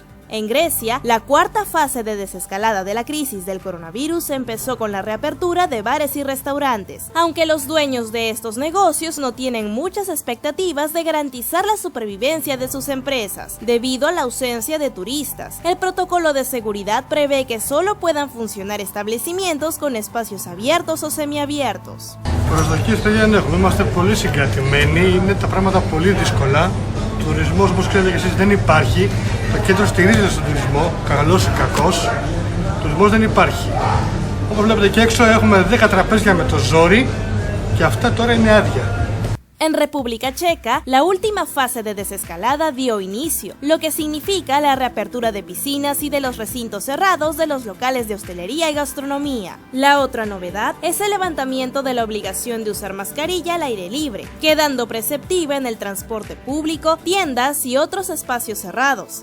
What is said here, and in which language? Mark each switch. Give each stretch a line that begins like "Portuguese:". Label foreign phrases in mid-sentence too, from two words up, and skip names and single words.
Spanish: En Grecia, la cuarta fase de desescalada de la crisis del coronavirus empezó con la reapertura de bares y restaurantes, aunque los dueños de estos negocios no tienen muchas expectativas de garantizar la supervivencia de sus empresas, debido a la ausencia de turistas. El protocolo de seguridad prevé que solo puedan funcionar establecimientos con espacios abiertos o semiabiertos.
Greek: Προσδοκίες δεν έχουμε, είμαστε πολύ συγκρατημένοι, είναι τα πράγματα πολύ δύσκολα. Τουρισμός, όπως ξέρετε και εσείς, δεν υπάρχει. Το κέντρο στηρίζεται στον τουρισμό, καλός ή κακός. Τουρισμός δεν υπάρχει. Όπως βλέπετε και έξω έχουμε 10 τραπέζια με το ζόρι και αυτά τώρα είναι άδεια.
Spanish: En República Checa, la última fase de desescalada dio inicio, lo que significa la reapertura de piscinas y de los recintos cerrados de los locales de hostelería y gastronomía. La otra novedad es el levantamiento de la obligación de usar mascarilla al aire libre, quedando preceptiva en el transporte público, tiendas y otros espacios cerrados.